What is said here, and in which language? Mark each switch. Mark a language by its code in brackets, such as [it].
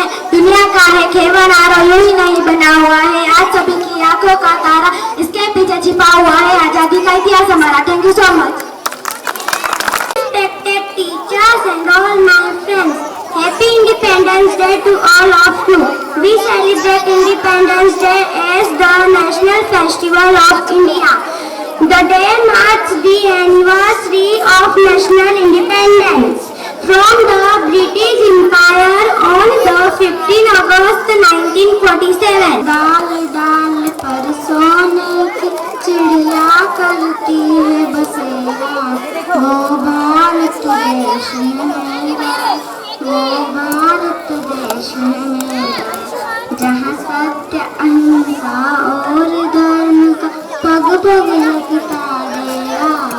[hi] दुनिया का है खेवनारा, यही नहीं बना हुआ है आज सभी की आंखों का तारा, इसके पीछे छिपा हुआ है आजादी का इतिहास हमारा। [en] Thank you so much. Respected teachers and all my friends, Happy Independence Day to all of you. We celebrate Independence Day as the national festival of India. The day marks the anniversary of national independence. from the British Empire on the 15 August 1947. [hi] डाल डाल पर सोने की चिड़िया करती है बसेरा, वो भारत देश है मेरा, वो भारत देश है मेरा, जहाँ सत्य अहिंसा और धर्म का पग पग लगता डेरा,